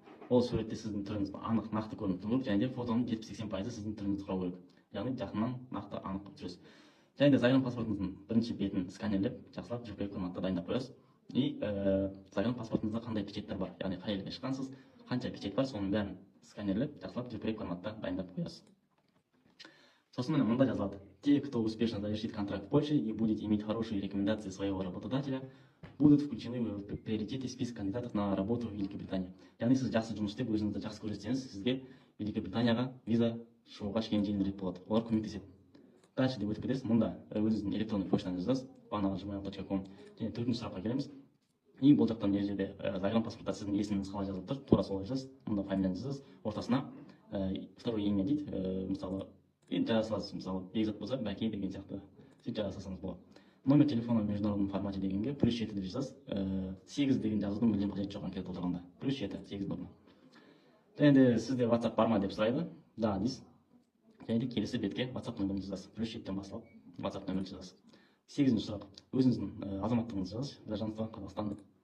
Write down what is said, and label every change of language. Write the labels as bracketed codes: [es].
[kk] Ол суретте сіздің түріңіз анық, нақты көрініп тұру керек, және де фотоның 70-80% сіздің түріңізді құрау керек. Яғни жақыннан нақты анық қылып жүресіз. Және де загран паспортыңыздың бірінші бетін сканерлеп, жақсылап JPEG форматта дайындап қоясыз. И загран паспортыңызда қандай печаттар бар, яғни қай елге шыққансыз, қанша печать бар, соның бәрін сканерлеп, жақсылап JPEG форматта дайындап қоясыз. Сосын міне мында жазылады: [ru] те, кто успешно завершит контракт в Польше и будет иметь хорошие рекомендации своего работодателя, будут включены в приоритеты список кандидатов на работу в Великобритании. [kk] Яғни сіз жақсы жұмыс істеп, өзіңізді жақсы көрсетсеңіз, сізге Великобританияға виза шығуға кішкене жеңілдірек болады. Олар көмектеседі. Дальше деп өтіп кетесіз. Мұнда өзіңіздің электронды поштаңызды жазасыз, бағанағы gmail.com. Және төртінші сұраққа келеміз. И бұл жақтан мына жерде загран паспортта сіздің есіміңіз қалай жазылып тұр, тура солай жазасыз. Мұнда фамилияңызды жазасыз, ортасына второе имя дейді, мысалы жаза саласыз, мысалы Бекзат болса Бәке деген сияқты сөйтіп жаза салсаңыз болады. [ru] Номер телефона в международном формате [kk] дегенге +7 деп жазасыз. 8 деген жазудың мүлдем қажеті жоқ анкета толтырғанда. +7, 8 норма. Және де сізде WhatsApp бар ма деп сұрайды. Да дейсіз. Және де келесі бетке WhatsApp нөмірін жазасыз. +7-тен басталып WhatsApp нөмірін жазасыз. 8-ші сұрақ. Өзіңіздің азаматтығыңызды жазасыз. Гражданство Қазақстан.